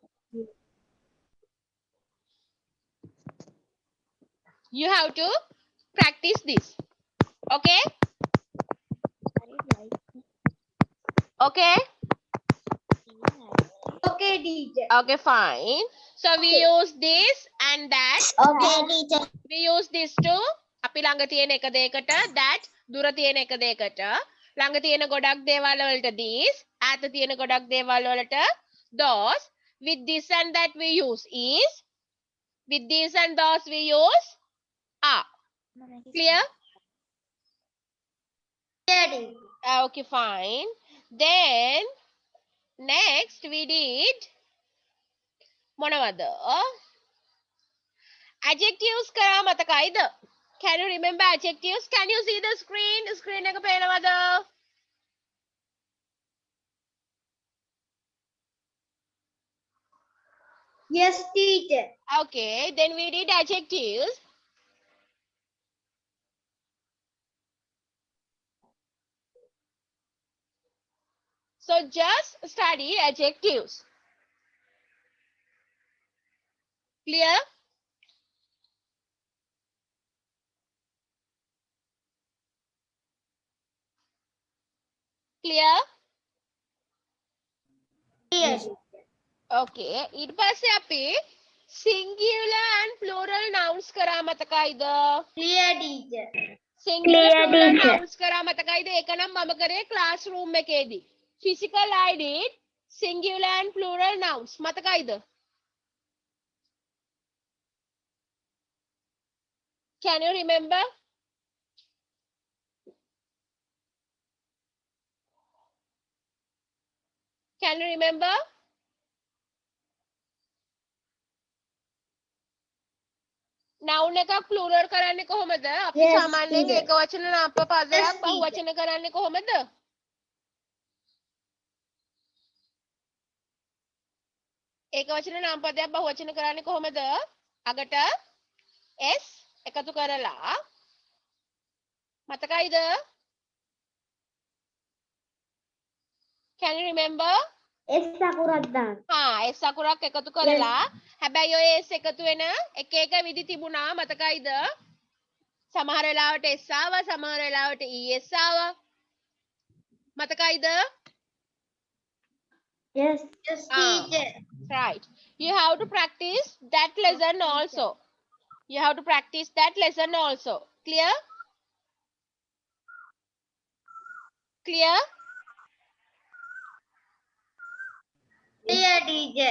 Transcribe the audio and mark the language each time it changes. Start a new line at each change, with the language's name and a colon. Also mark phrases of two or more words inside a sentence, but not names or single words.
English: you have to practice this okay okay Okay, teacher. okay fine so we use this and that Okay, teacher. we use this to
Sinhala: අපි ළඟ තියෙන එක දෙයකට
English: that
Sinhala: දුර තියෙන එක දෙයකට ළඟ තියෙන ගොඩක් දේවල් වලට
English: these
Sinhala: ඈත තියෙන ගොඩක් දේවල් වලට
English: those with this and that we use is with these and those we use are clear okay fine then next we did මොනවද adjectives
Sinhala: කරා මතකයිද
English: can you remember adjectives can you see the screen
Sinhala: එක පේනවද
English: Yes, teacher. okay then we did adjectives so just study adjectives clear clear Yes.
Sinhala: okay ඊට පස්සේ අපි
English: singular and plural nouns
Sinhala: කරා මතකයිද
English: Clear, teacher. singular Clear, plural teacher. nouns
Sinhala: කරා මතකයිද ඒක නම් මම කරේ
English: classroom එකේදී physical I did singular and plural nouns මතකයිද can you remember can you remember noun එකක් plural
Sinhala: කරන්නේ කොහොමද අපි
English: Yes,
Sinhala: සාමාන්‍යයෙන්
English: teacher.
Sinhala: ඒකවචන නාමපදයක්
English: Yes,
Sinhala: බහුවචන කරන්නේ කොහොමද ඒකවචන නාමපදයක් බහුවචන කරන්නේ කොහොමද අගට s එකතු කරලා මතකයිද
English: can you remember
Sinhala: S අකුරක් දාන්න. s අකුරක් එකතු කරලා හැබැයි ඔය s එකතු වෙන එක එක විදි තිබුණා මතකයිද සමහර වෙලාවට s ආවා සමහර වෙලාවට es ආවා මතකයිද
English: Yes. Yes, Ah. right you have to practice that lesson also you have to practice that lesson also clear clear Clear, teacher.